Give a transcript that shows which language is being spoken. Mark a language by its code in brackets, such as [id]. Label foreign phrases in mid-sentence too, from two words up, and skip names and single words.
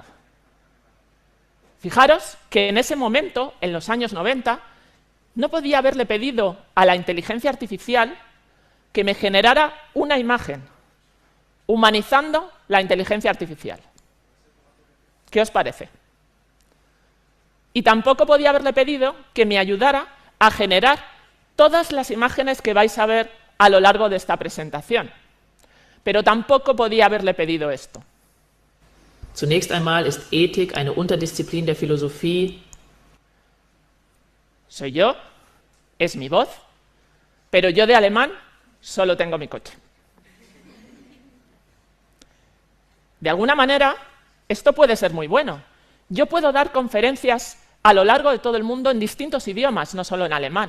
[es] Fijaros que en ese momento, en los años 90, no podía haberle pedido a la inteligencia artificial que me generara una imagen, humanizando la inteligencia artificial. ¿Qué os parece? Y tampoco podía haberle pedido que me ayudara a generar todas las imágenes que vais a ver a lo largo de esta presentación. Pero tampoco podía haberle pedido esto. [de] Zunächst einmal ist Ethik eine Unterdisziplin der Philosophie. [es] Soy yo, es mi voz, pero yo de alemán solo tengo mi coche. De alguna manera, esto puede ser muy bueno. Yo puedo dar conferencias a lo largo de todo el mundo en distintos idiomas, no solo en alemán.